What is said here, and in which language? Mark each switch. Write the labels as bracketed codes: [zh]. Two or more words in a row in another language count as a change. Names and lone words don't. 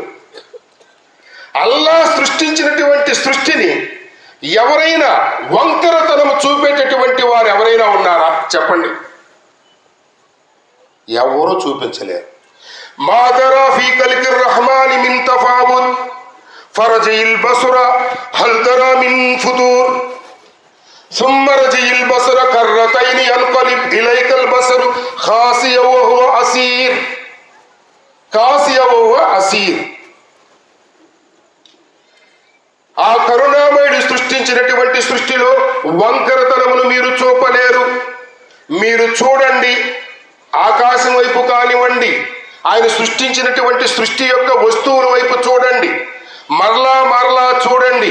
[te] అల్లా సృష్టించినటువంటి సృష్టిని ఎవరైనా వంకరతనము చూపేటటువంటి వారు ఎవరైనా ఉన్నారా? చెప్పండి. ఎవరూ చూపించలేరు. [ar] ما ترى في خلق الرحمن من تفاوت فارجع البصر هل ترى من فطور ثم ارجع البصر كرتين ينقلب إليك البصر خاسئا وهو حسير. [te] ఆ కరుణామయుడు సృష్టించినటువంటి సృష్టిలో వంకరతనమును మీరు చూపలేరు. మీరు చూడండి, ఆకాశం వైపు కానివ్వండి, ఆయన సృష్టించినటువంటి సృష్టి యొక్క వస్తువుల వైపు చూడండి, మరలా చూడండి.